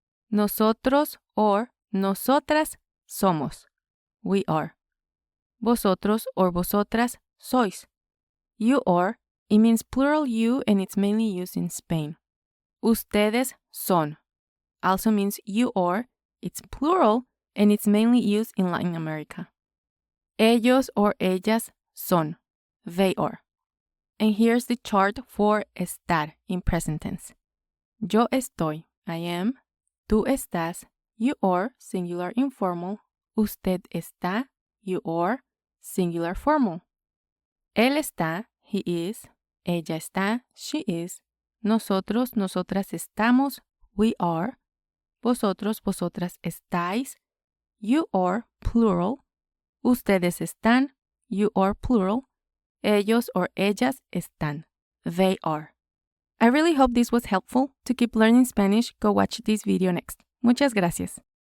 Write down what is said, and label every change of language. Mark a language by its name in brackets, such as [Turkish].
[Spanish] Nosotros or nosotras somos. [English] We are. [Spanish] Vosotros or vosotras sois. [English] You are, it means plural you and it's mainly used in Spain. [Spanish] Ustedes son [English] also means you are, it's plural and it's mainly used in Latin America. [Spanish] Ellos or ellas son. [English] They are. And here's the chart for estar in present tense. [Spanish] Yo estoy, [English] I am. [Spanish] Tú estás, [English] you are, singular informal. [Spanish] Usted está, [English] you are, singular formal. [Spanish] Él está, [English] he is. [Spanish] Ella está, [English] she is. [Spanish] Nosotros, nosotras estamos, [English] we are. [Spanish] Vosotros, vosotras estáis, [English] you are, plural. [Spanish] Ustedes están, [English] you are, plural. [Spanish] Ellos or ellas están, [English] they are. I really hope this was helpful. To keep learning Spanish, go watch this video next. [Spanish] Muchas gracias.